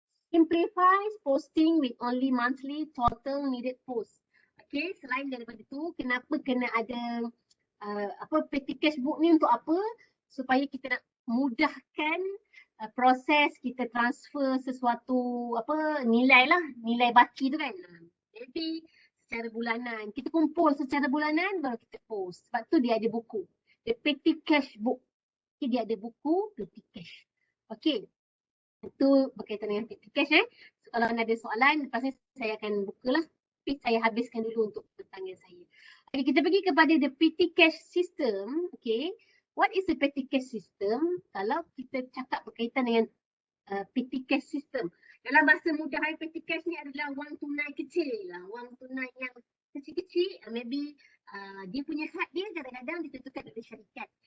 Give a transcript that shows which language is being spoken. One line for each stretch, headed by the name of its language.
English: Simplifies posting with only monthly total needed post.
Malay: Okay, selain daripada tu, kenapa kena ada petty cash book ni untuk apa? Supaya kita nak mudahkan proses kita transfer sesuatu nilai lah, nilai baki tu kan. Jadi secara bulanan, kita kumpul secara bulanan baru kita post. Sebab tu dia ada buku, the petty cash book. Okay, dia ada buku petty cash. Okay, itu berkaitan dengan petty cash. So, kalau anda ada soalan, lepas ni saya akan bukalah. Tapi saya habiskan dulu untuk pertanyaan saya. Okay, kita pergi kepada the petty cash system.
English: Okay, what is the petty cash system?
Malay: Kalau kita cakap berkaitan dengan petty cash system, dalam bahasa mudah, petty cash ni adalah wang tunai kecil lah. Wang tunai yang kecil-kecil, maybe dia punya had dia kadang-kadang ditentukan oleh syarikat.